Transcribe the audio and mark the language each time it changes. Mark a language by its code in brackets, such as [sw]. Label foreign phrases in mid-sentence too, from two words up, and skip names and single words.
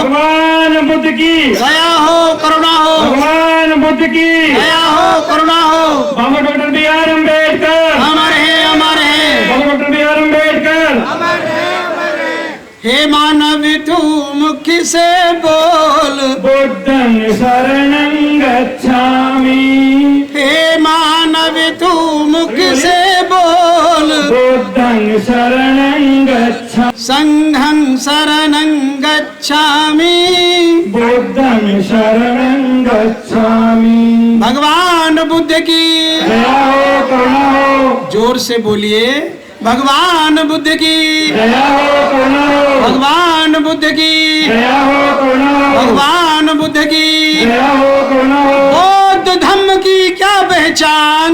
[hi] भगवान बुद्ध की दया हो, करुणा हो। भगवान बुद्ध की दया हो, करुणा हो। बाबा डॉक्टर बी.आर. अम्बेडकर अमर है, अमर है। बाबा डॉक्टर बी.आर. अम्बेडकर हे मानव तू मुख से बोल, [pi] बुद्धं शरणं गच्छामि। [hi] हे मानव तू मुख से बोल, [pi] बुद्धं शरणं गच्छामि। संघं शरणं गच्छामि। बुद्धं शरणं गच्छामि। [hi] भगवान बुद्ध की दया हो, करुणा हो। जोर से बोलिए, भगवान बुद्ध की दया हो, करुणा हो। भगवान बुद्ध की दया हो, करुणा हो। भगवान बुद्ध की दया हो, करुणा हो। बौद्ध धम्म की क्या पहचान,